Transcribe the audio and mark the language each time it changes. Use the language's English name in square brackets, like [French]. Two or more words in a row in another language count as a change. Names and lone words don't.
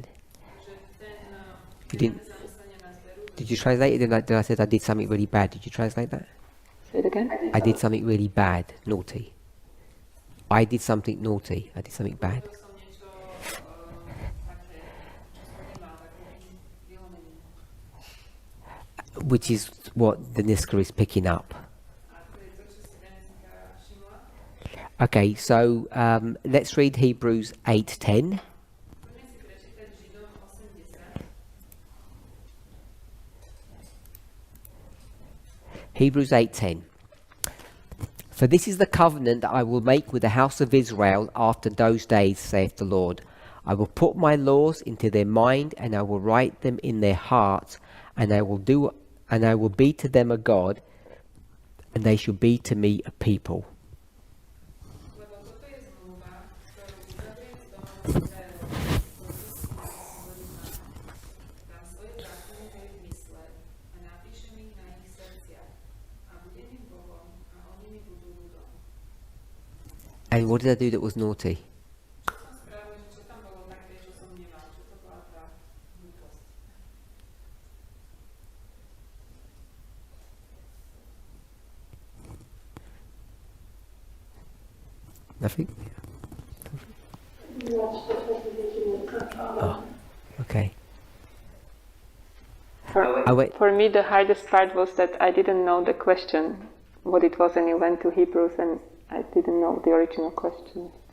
[Slovak] Takže ten [English] You didn't- [Slovak] zamyslenie na zberu. [English] Did you translate it? Then I said I did something really bad. Did you translate that? Say it again. I did something really bad, naughty. I did something naughty. I did something bad. [Slovak] Robil som niečo také, čo som nemal, také vylomenie. [English] Which is what the Niska is picking up. [Slovak] A to je to, čo si Deniska všimla. [English] Okay, so let's read Hebrews 8:10. [Slovak] Poďme si prečítať Židom 8:10. [English] Hebrews 8:10. For this is the covenant that I will make with the house of Israel after those days, saith the Lord. I will put my laws into their mind, and I will write them in their hearts, and I will be to them a God, and they shall be to me a people. [Slovak] Lebo toto je zmluva, ktorú uzavriem s domom Izraelovým, dám svoje zákony v ich mysle a napíšem ich na ich srdciach a budem im Bohom a oni mi budú ľudom. [English] And what did I do that was naughty? [Slovak] Čo som spravil, že čo tam bolo také, čo som nemal, čo to bola tá hlúposť. [English] Nothing? Oh, okay. For me, the hardest part was that I didn't know the question, what it was, and you went to Hebrews, and I didn't know the original question.